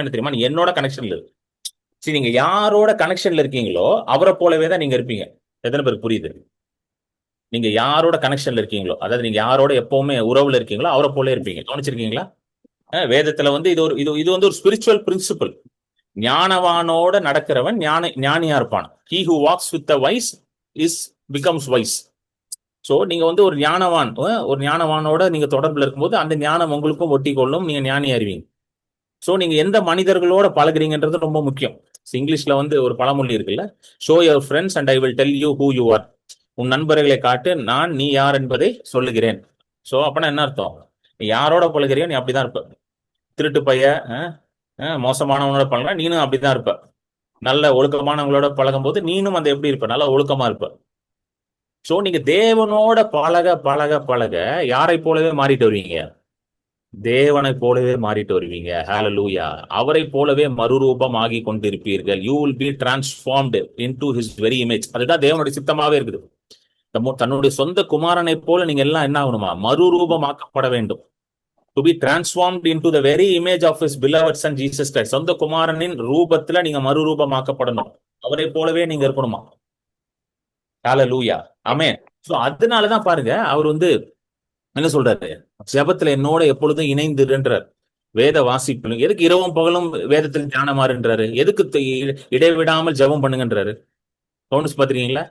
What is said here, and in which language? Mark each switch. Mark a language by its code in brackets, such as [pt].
[ta] என்ன தெரியுமா? நீ என்னோட கனெக்ஷன்ல இருக்கு. சரி, நீங்க யாரோட கனெக்ஷன்ல இருக்கீங்களோ அவரை போலவே தான் நீங்க இருப்பீங்க. எத்தனை பேருக்கு புரியுது? நீங்க யாரோட கனெக்ஷன்ல இருக்கீங்களோ, அதாவது நீங்க யாரோட எப்பவுமே உறவுல இருக்கீங்களோ அவரை போல இருப்பீங்க. கவனிச்சிருக்கீங்களா? வேதத்துல வந்து இது வந்து ஒரு ஸ்பிரிச்சுவல் பிரின்சிபல். ஞானவானோட நடக்கிறவன் ஞானியா இருப்பான். [en] He who walks with the wise becomes wise. [ta] So நீங்க வந்து ஒரு ஞானவானோட நீங்க தொடர்புல இருக்கும்போது அந்த ஞானம் உங்களுக்கும் ஒட்டி கொள்ளும், நீங்க ஞானி அறிவீங்க. சோ நீங்க எந்த மனிதர்களோட பழகுறீங்கன்றது ரொம்ப முக்கியம். இங்கிலீஷ்ல வந்து ஒரு பழமொழி இருக்குல்ல, [en] Show your friends and I will tell you who you are. [ta] உன் நண்பர்களை காட்டு, நான் நீ யார் என்பதை சொல்லுகிறேன். சோ அப்பனா என்ன அர்த்தம்? நீ யாரோட பழகுறியோ நீ அப்படிதான் இருப்ப. திருட்டு பைய, மோசமானவனோட பழகினா நீனும் அப்படிதான் இருப்ப. நல்ல ஒழுக்கமானவங்களோட பழகும் போது நீனும் அந்த எப்படி இருப்ப? நல்லா ஒழுக்கமா இருப்ப. சோ நீங்க தேவனோட பழக பழக பழக யாரை போலவே மாறிட்டு வருவீங்க? தேவனை போலவே மாறிட்டு வருவீங்க. ஹalleluya. அவரை போலவே மறுரூபம் ஆகி கொண்டிருப்பீர்கள். [en] You will be transformed into his very image. [ta] அதுதான் தேவனுடைய சித்தமாவே இருக்குது. தன்னுடைய சொந்த குமாரனை போல நீங்க எல்லாம் என்ன ஆகணுமா? மறுரூபமாக்கப்பட வேண்டும். [en] To be transformed into the very image of his beloved son Jesus Christ. [ta] சொந்த குமாரனின் ரூபத்துல நீங்க மறுரூபமாக்கப்படணும். அவரை போலவே நீங்க இருக்கணுமா? ஹalleluya. ஆமென். சோ அதனாலதான் பாருங்க, அவர் வந்து என்ன சொல்றாரு? ஜெபத்துல என்னோட எப்பொழுதும் இணைந்துன்றார். வேத வாசிப்பு. எதுக்கு இரவும் பகலும் வேதத்தில் தியானமாறுன்றாரு? எதுக்கு இடைவிடாமல் ஜெபம் பண்ணுங்கன்றாரு? கவனிச்சு பாத்துருக்கீங்களா?